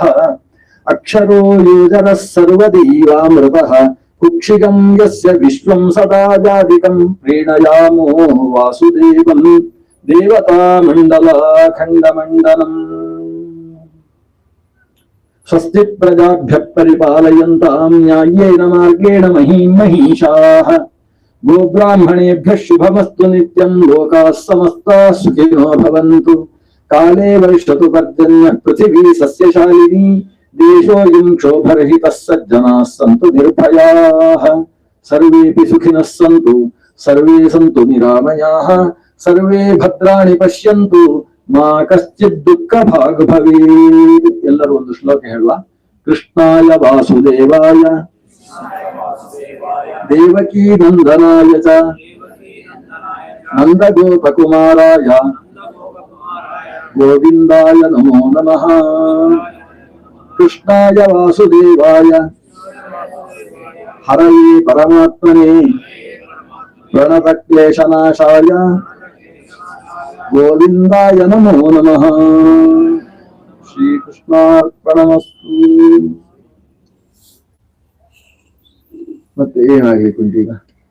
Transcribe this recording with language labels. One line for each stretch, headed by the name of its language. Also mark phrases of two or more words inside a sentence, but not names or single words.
Sanskrit: ಅಕ್ಷರೋ ಯೋಜನಃ ಸರ್ವದೇವಾಮೃತಃ ಕುಕ್ಷಿಗಂ ಯಸ್ಯ ವಿಶ್ವಂ ಸದಾ ಜಾತಿಕಂ ಪ್ರೀಣಯಾಮೋ ವಾಸುದೇವಂ ದೇವತಾ ಮಂಡಲಾಖಂಡಮಂಡಲಂ. ಸ್ವಸ್ತಿ ಪ್ರಜಾಭ್ಯ ಪರಿಪಾಲಯಂತಾಂ ನ್ಯಾಯೇನ ಮಾರ್ಗೇಣ ಮಹೀಂ ಮಹೀಷಾಃ. ಗೋಬ್ರಾಹ್ಮಣೇಭ್ಯಃ ಶುಭಮಸ್ತು ನಿತ್ಯಂ. ಲೋಕಾಃ ಸಮಸ್ತಾಃ ಸುಖಿನೋ ಭವಂತು. ಕಾಲೇ ವರ್ಷತು ಪರ್ಜನ್ಯಃ ಪೃಥಿವೀ ಸಸ್ಯಶಾಲಿನಿ. ದೇಶೋऽಯಂ ಕ್ಷೋಭರಹಿತಃ ಸಜ್ಜನಾಃ ಸಂತು ನಿರ್ಭಯಾಃ. ಸರ್ವೇಪಿ ಸುಖಿನಃ ಸಂತು, ಸರ್ವೇ ಸಂತು ನಿರಾಮಯಾಃ. ಸರ್ವೇ ಭದ್ರಾಣಿ ಪಶ್ಯಂತು, ಮಾ ಕಶ್ಚಿತ್ ದುಃಖ ಭಾಗ್ ಭವೇತ್.
Kannada: ಎಲ್ಲರೂ ಒಂದು ಶ್ಲೋಕ ಹೇಳುವ.
Sanskrit: ಕೃಷ್ಣಾಯ ವಾಸುದೇವಾಯ ದೇವಕೀ ನಂದನಾಯ ಚ ನಂದಗೋಪಕುಮಾರಾಯ ಗೋವಿಂದಾಯ ನಮೋ ನಮಃ. ಕೃಷ್ಣಾಯ ವಾಸುದೇವಾಯ ಹರಯೇ ಪರಮಾತ್ಮನೇ ಪ್ರಣತ ಕ್ಲೇಶನಾಶಾಯ ಗೋವಿಂದಾಯ ನಮೋ ನಮಃ.
Kannada: ಶ್ರೀಕೃಷ್ಣಾರ್ಪಣಮಸ್ತು. ಮತ್ತೆ ಏನಾಗಬೇಕು ಈಗ?